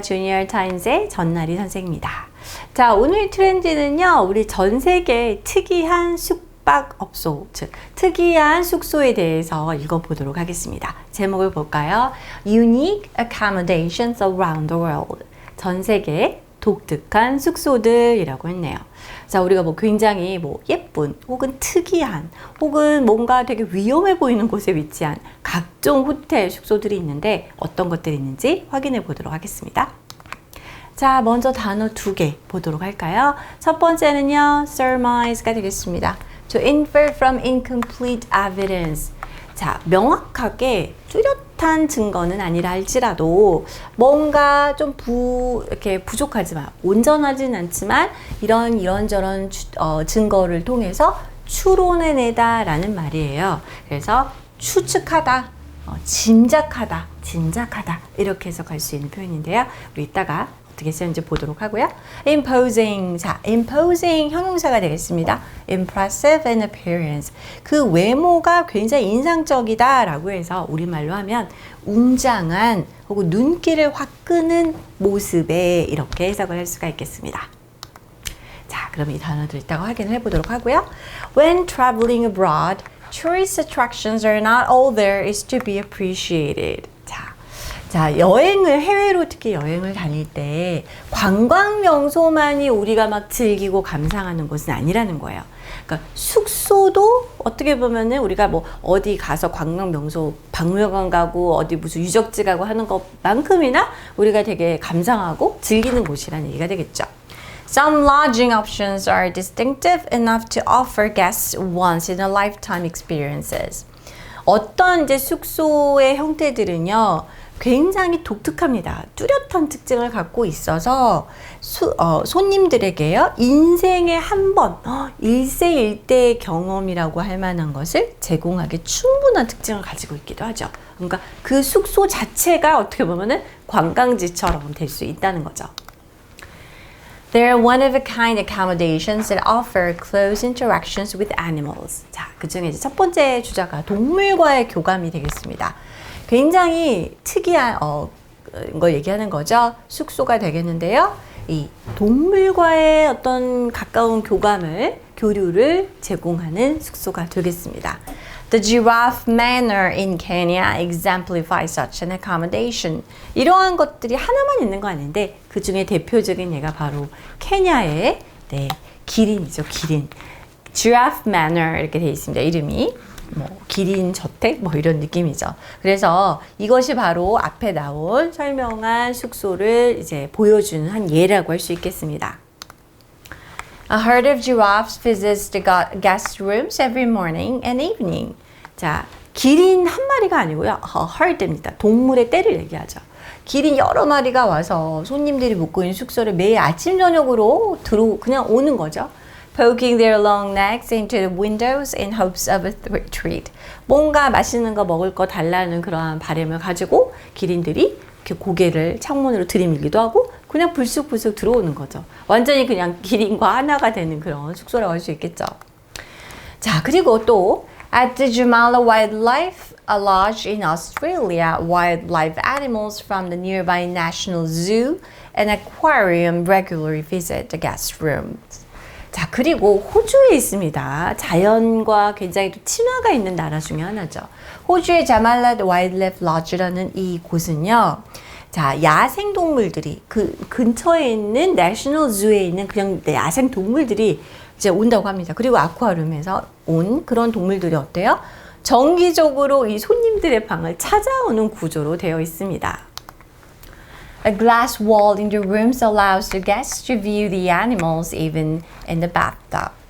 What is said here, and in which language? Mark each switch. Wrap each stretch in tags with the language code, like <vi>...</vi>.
<ko>주니어 타임즈의 전나리 선생입니다. 자, 오늘 트렌드는요. 우리 전 세계 특이한 숙박업소, 즉 특이한 숙소에 대해서 읽어보도록 하겠습니다. 제목을 볼까요?</ko> <en>Unique accommodations around the world.</en> <ko>전 세계 독특한 숙소들이라고 했네요. 자, 우리가 굉장히 예쁜 혹은 특이한 혹은 뭔가 되게 위험해 보이는 곳에 위치한 각종 호텔 숙소들이 있는데 어떤 것들이 있는지 확인해 보도록 하겠습니다. 자, 먼저 단어 2개 보도록 할까요? 첫 번째는요, surmise가 되겠습니다.</ko> <en>To infer from incomplete evidence.</en> <ko>자, 명확하게 뚜렷한 증거는 아니라 할지라도 뭔가 좀 이렇게 부족하지만 온전하진 않지만 이런저런 증거를 통해서 추론해내다라는 말이에요. 그래서 추측하다, 짐작하다, 짐작하다 이렇게 해석할 수 있는 표현인데요. 우리 이따가 어떻게 쓰는지 보도록 하고요.</ko> <en>Imposing.</en> <ko>자, imposing 형용사가 되겠습니다.</ko> <en>Impressive in appearance.</en> <ko>그 외모가 굉장히 인상적이다 라고 해서 우리말로 하면 웅장한 혹은 눈길을 확 끄는 모습에 이렇게 해석을 할 수가 있겠습니다. 자, 그럼 이 단어들 이따가 확인해 보도록 하고요.</ko> <en>When traveling abroad, tourist attractions are not all there is to be appreciated.</en> <ko>자, 해외로 특히 여행을 다닐 때 관광 명소만이 우리가 막 즐기고 감상하는 곳은 아니라는 거예요. 그러니까 숙소도 어떻게 보면은 우리가 어디 가서 관광 명소 박물관 가고 어디 무슨 유적지 가고 하는 것만큼이나 우리가 되게 감상하고 즐기는 곳이라는 얘기가 되겠죠.</ko> <en>Some lodging options are distinctive enough to offer guests once in a lifetime experiences.</en> <ko>어떤 이제 숙소의 형태들은요, 굉장히 독특합니다. 뚜렷한 특징을 갖고 있어서 손님들에게요, 인생에 한 번, 일생일대의 경험이라고 할 만한 것을 제공하기 충분한 특징을 가지고 있기도 하죠. 그러니까 그 숙소 자체가 어떻게 보면은 관광지처럼 될 수 있다는 거죠.</ko> <en>There are one-of-a-kind accommodations that offer close interactions with animals.</en> <ko>자, 그 중에 이제 첫 번째 주자가 동물과의 교감이 되겠습니다. 굉장히 특이한 걸 얘기하는 거죠. 숙소가 되겠는데요. 이 동물과의 어떤 가까운 교류를 제공하는 숙소가 되겠습니다.</ko> <en>The Giraffe Manor in Kenya exemplifies such an accommodation.</en> <ko>이러한 것들이 하나만 있는 거 아닌데 그 중에 대표적인 예가 바로 케냐의 기린이죠. 기린. Giraffe Manor 이렇게 되어 있습니다. 이름이. 기린 저택 이런 느낌이죠. 그래서 이것이 바로 앞에 나온 설명한 숙소를 이제 보여주는 한 예라고 할 수 있겠습니다.</ko> <en>A herd of giraffes visits the guest rooms every morning and evening.</en> <ko>자, 기린 한 마리가 아니고요. herd입니다. 동물의 떼를 얘기하죠. 기린 여러 마리가 와서 손님들이 묵고 있는 숙소를 매일 아침 저녁으로 그냥 오는 거죠.</ko> <en>Poking their long necks into the windows in hopes of a treat.</en> <ko>뭔가 맛있는 거 먹을 거 달라는 그러한 바람을 가지고 기린들이 이렇게 고개를 창문으로 들이밀기도 하고 그냥 불쑥불쑥 들어오는 거죠. 완전히 그냥 기린과 하나가 되는 그런 숙소라고 할 수 있겠죠. 자, 그리고 또</ko> <en>at the Jumala Wildlife Lodge in Australia, wildlife animals from the nearby National Zoo and aquarium regularly visit the guest rooms.</en> <ko>자, 그리고 호주에 있습니다. 자연과 굉장히 또 친화가 있는 나라 중에 하나죠. 호주의 자말라 와일드라이프 러지라는 이 곳은요. 자, 야생 동물들이 그 근처에 있는 내셔널 주에 있는 그냥 야생 동물들이 이제 온다고 합니다. 그리고 아쿠아리움에서 온 그런 동물들이 어때요? 정기적으로 이 손님들의 방을 찾아오는 구조로 되어 있습니다.</ko> <en>A glass wall in the rooms allows the guests to view the animals even in the bathtub.</en>